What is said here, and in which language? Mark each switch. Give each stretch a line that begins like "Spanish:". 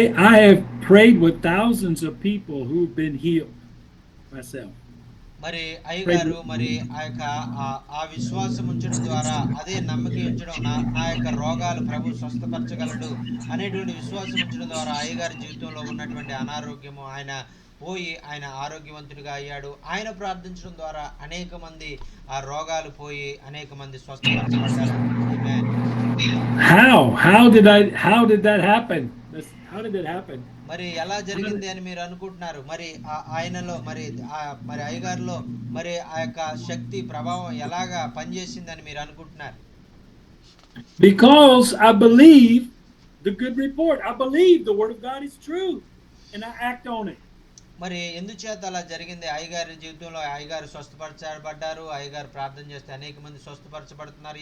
English: I have prayed with thousands of people who've been healed myself.
Telugu: మరి అయ్యగారు మరి ఆ యొక్క ఆ విశ్వాసం ఉంచడం ద్వారా, అదే నమ్మకం ఉంచడం, నా యొక్క రోగాలు ప్రభు స్వస్థపరచగలడు అనేటువంటి విశ్వాసం ఉంచడం ద్వారా అయ్యగారి జీవితంలో ఉన్నటువంటి అనారోగ్యము ఆయన పోయి ఆయన ఆరోగ్యవంతుడిగా అయ్యాడు. ఆయన ప్రార్థించడం ద్వారా అనేక మంది ఆ రోగాలు పోయి అనేక మంది స్వస్థపరచబడ్డారు. ఆమేన్.
English: How did that happen? How did that happen?
Telugu: మరి ఎలా జరిగింది అని మీరు అనుకుంటున్నారు? మరి ఆయనలో మరి అయ్యగారిలో మరి ఆ యొక్క శక్తి ప్రభావం ఎలాగా పనిచేసిందని మీరు అనుకుంటున్నారు?
English: Because I believe the good report. I believe the word of God is true and I act on it.
Telugu: మరి ఎందుచేత అలా జరిగింది? అయ్యగారి జీవితంలో అయ్యగారు స్వస్థపరచబడ్డారు. అయ్యగారు ప్రార్థన చేస్తే అనేక మంది స్వస్థపరచబడుతున్నారు.